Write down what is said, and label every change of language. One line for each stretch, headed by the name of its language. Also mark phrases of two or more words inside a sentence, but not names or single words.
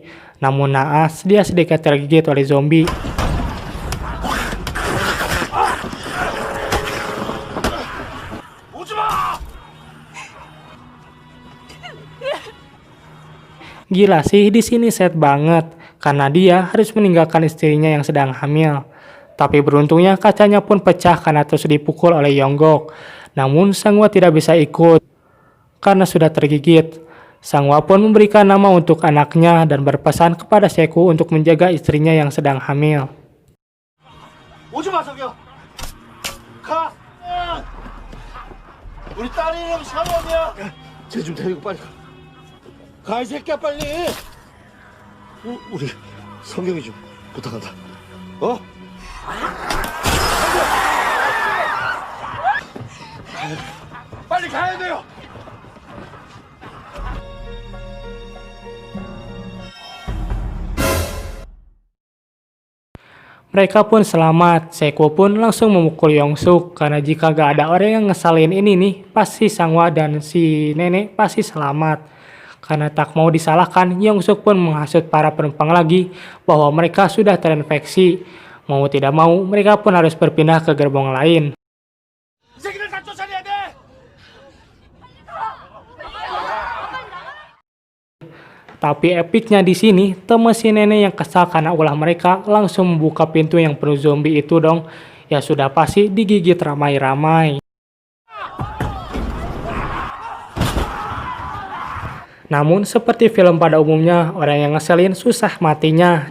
Indonesian: Namun naas, dia sedikit tergigit oleh zombie. Gila sih, di sini sad banget karena dia harus meninggalkan istrinya yang sedang hamil. Tapi beruntungnya kacanya pun pecah karena terus dipukul oleh Yonggok. Namun Sanghwa tidak bisa ikut karena sudah tergigit. Sanghwa pun memberikan nama untuk anaknya dan berpesan kepada Seku untuk menjaga istrinya yang sedang hamil.
Korean: 오지마 저기요. 가. 우리 딸 이름 상원이야. 쟤 좀 데리고 빨리 가. 가 이 새끼야 빨리. 우리 성경이 좀 부탁한다. 어? 빨리 가야 돼요.
Indonesian: Mereka pun selamat. Seku pun langsung memukul Yongsuk karena jika gak ada orang yang ngesalin ini nih, pasti Sanghwa dan si nenek pasti selamat. Karena tak mau disalahkan, Yongsuk pun menghasut para penumpang lagi bahwa mereka sudah terinfeksi. Mau tidak mau, mereka pun harus berpindah ke gerbong lain.
Korean: 이 새끼들 다 쫓아내야 돼.
Indonesian: Tapi epicnya di sini, teman si nenek yang kesal karena ulah mereka langsung membuka pintu yang penuh zombie itu dong. Ya sudah pasti digigit ramai-ramai. Namun seperti film pada umumnya, orang yang ngeselin susah matinya.